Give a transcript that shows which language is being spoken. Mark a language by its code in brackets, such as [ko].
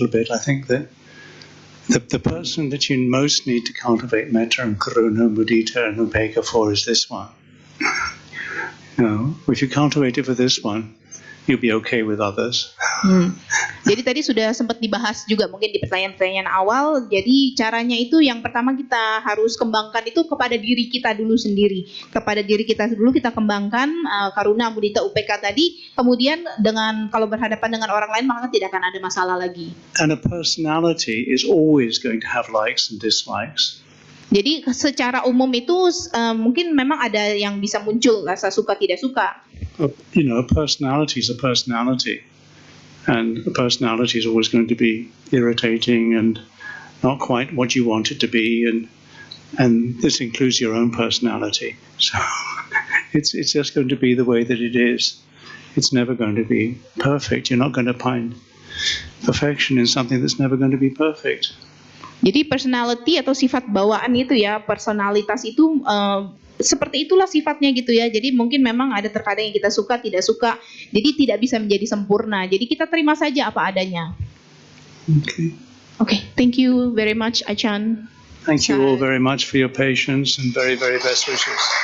[en] I think that the person that you most need to cultivate metta and karuna, mudita and upekkha for is this one. If you cultivate it for this one, you'll be okay with others. [id] Jadi tadi sudah sempat dibahas juga mungkin di pertanyaan-pertanyaan awal. Jadi caranya itu yang pertama kita harus kembangkan itu kepada diri kita dulu sendiri. Kepada diri kita dulu kita kembangkan karuna, mudita, upekkha tadi. Kemudian dengan kalau berhadapan dengan orang lain maka tidak akan ada masalah lagi. [en] And a personality is always going to have likes and dislikes. [id] Jadi secara umum itu mungkin memang ada yang bisa muncul rasa suka tidak suka. [en] A personality is a personality. And a personality is always going to be irritating and not quite what you want it to be, and this includes your own personality. So it's just going to be the way that it is. It's never going to be perfect. You're not going to find perfection in something that's never going to be perfect. [id] Jadi personality atau sifat bawaan itu ya, personalitas itu seperti itulah sifatnya gitu ya. Jadi mungkin memang ada terkadang yang kita suka, tidak suka. Jadi tidak bisa menjadi sempurna. Jadi kita terima saja apa adanya. [en] Okay, thank you very much Achan. Thank you all very much for your patience and very, very best wishes.